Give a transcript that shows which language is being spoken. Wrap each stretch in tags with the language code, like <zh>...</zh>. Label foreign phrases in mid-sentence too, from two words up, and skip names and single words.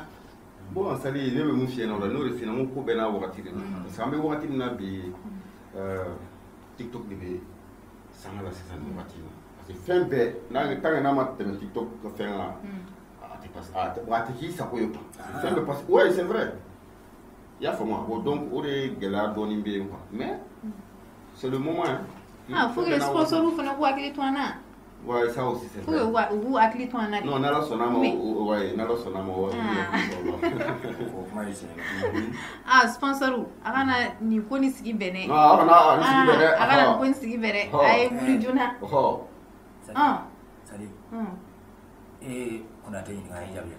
<bm>bon sali ne bɛ mun f'i ɲɛna o la n'o de f'i ɲɛna ko bɛɛ n'a wagati de la</bm> <fr>parce que</fr> <bm>an bɛ wagati min na bi TikTok de bɛ sanga la sisan nin wagati la parce que fɛn bɛɛ</bm> <fr>tant que</fr> <bm>n'a ma tɛmɛ TikTok ka fɛn la a tɛ k'i sago ye quoi fɛn bɛɛ</bm> <fr>parce que ouais c'est vrai</fr> <bm>i y'a faamu bon donc o de gɛlɛya dɔɔni bɛ yen</bm> <fr>quoi mais c'est le moment hein faut que</fr> <bm>sponsor fana k'u hakili to an na</bm> <fr>ouais ça aussi c'est vrai faut que</fr> <bm>u hakili to an na non n'ala sɔnna ma ouais n'ala sɔnna ma sponsor a kana ni ko ni sigi bɛnɛ a kana ko ni sigi bɛnɛ a ye wuli joona sadi Konate ɲininka a ye jaabi</bm>